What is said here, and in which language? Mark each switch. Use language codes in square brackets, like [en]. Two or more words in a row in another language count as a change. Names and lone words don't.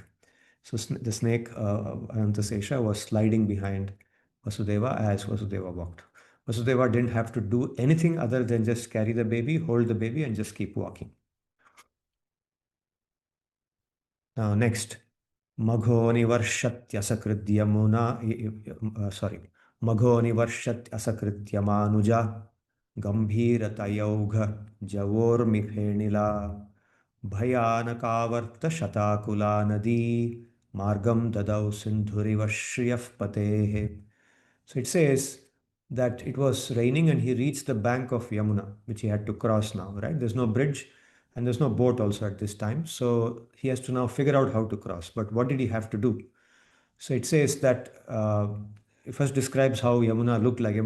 [en] So the snake, Anantasesha, was sliding behind Vasudeva as Vasudeva walked. Vasudeva didn't have to do anything other than just carry the baby, hold the baby, and just keep walking. Now, next, [sa] मघोनि वर्षत्यसकृत् [en] Yamuna, sorry, [sa] मघोनि वर्षत्यसकृत् गम्भीरतोयौघ जवोर्मि फेनिला भयानकावर्त शताकुला नदी मार्गं ददौ सिन्धुरिव श्रियः पतेः. [en] So it says that it was raining and he reached the bank of Yamuna, which he had to cross now, right? There's no bridge and there's no boat also at this time. So he has to now figure out how to cross. But what did he have to do? So it says that it first describes how Yamuna looked like.